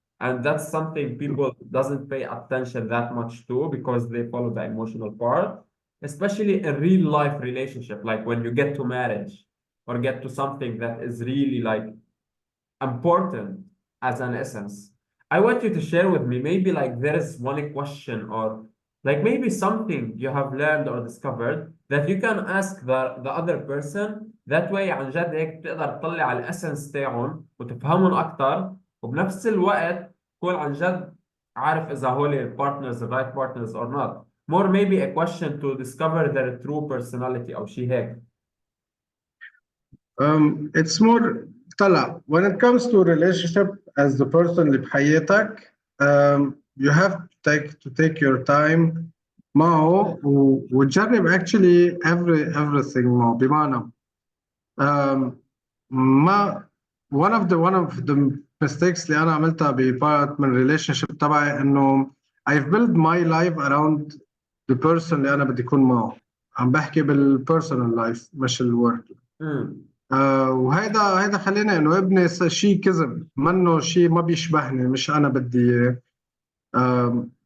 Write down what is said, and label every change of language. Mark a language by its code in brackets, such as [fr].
[en] And that's something people doesn't pay attention that much to because they follow the emotional part, especially in real life relationship, like when you get to marriage or get to something that is really like important as an essence. I want you to share with me maybe like there is one question or like maybe something you have learned or discovered that you can ask the other person. That way [ar] عن جد هيك بتقدر تطلع على الاسنس تاعهم وتفهمهم اكثر وبنفس الوقت تكون عن جد عارف اذا هول [en] partners the right partners or not. More maybe a question to discover their true personality [ar] او شيء هيك. [en] It's more طلع when it comes to relationship as the person [ar] اللي بحياتك. [en] You have to take your time [ar] معه وتجرب [en] actually everything معه. [ar] بمعنى ما [en] one of the mistakes [ar] اللي أنا عملتها ببارت من relationship تبعي إنه [en] I've built my life around the person [ar] اللي أنا بدي أكون معه. عم بحكي بال [en] personal life [ar] مش الwork. وهيدا خلينا انه ابني شيء كذب منه شيء ما بيشبهني مش انا بدي اياه.